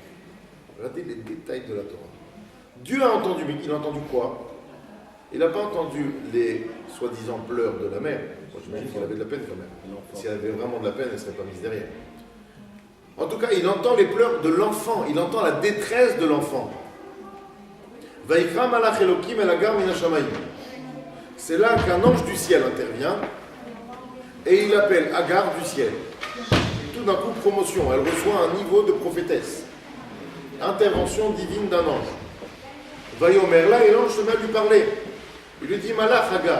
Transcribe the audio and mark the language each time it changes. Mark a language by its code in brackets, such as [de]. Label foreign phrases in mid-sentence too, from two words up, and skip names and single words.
[fr] Regardez les détails de la Torah. Dieu a entendu, mais il a entendu quoi? Il n'a pas entendu les soi-disant pleurs de la mère. Moi, j'imagine qu'elle avait de la peine quand même. Si elle avait vraiment de la peine, elle ne serait pas mise derrière. En tout cas, il entend les pleurs de l'enfant, il entend la détresse de l'enfant. [he] ויקרא מלאך אלוקים אל הגר מן השמים. [fr] C'est là qu'un ange du ciel intervient et il appelle Agar du ciel. Tout d'un coup, promotion, elle reçoit un niveau de prophétesse. Intervention divine d'un ange. Vayomer là, et l'ange se met à lui parler. Il lui dit Malach Agar.